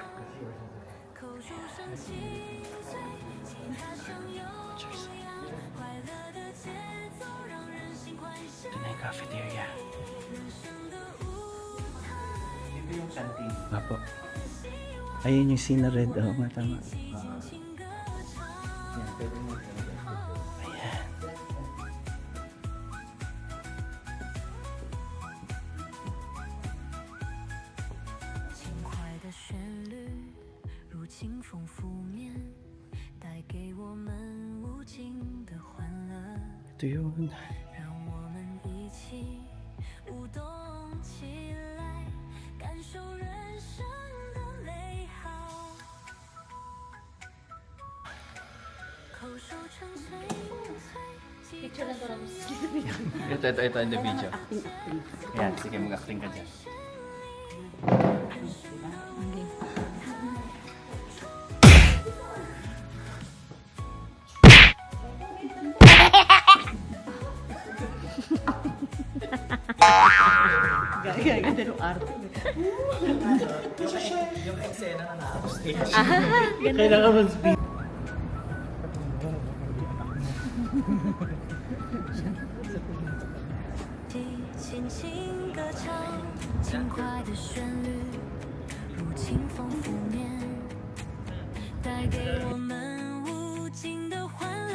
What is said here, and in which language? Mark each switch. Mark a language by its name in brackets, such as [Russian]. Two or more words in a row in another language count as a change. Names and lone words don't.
[Filipino] Ito na yung cafeteria. Ito yung canteen. Apo. Ayun yung scene na red. Oo, nga tama. Ayan. [Chinese] 轻快的旋律如清风拂面，带给我们无尽的欢乐。 [Filipino] Ito yun. [Chinese] 让我们一起舞动起来，感受人生的美好。口手成翠翠， [Filipino] Picture lang ko lang. Ito [English] in the video. [Filipino] Acting, acting. Yan, sige mag-acting ka dyan. Ganda ng arte. Kailangan man speed. [Chinese] 轻轻歌唱，轻快的旋律如清风拂面，带给我们无尽的欢乐。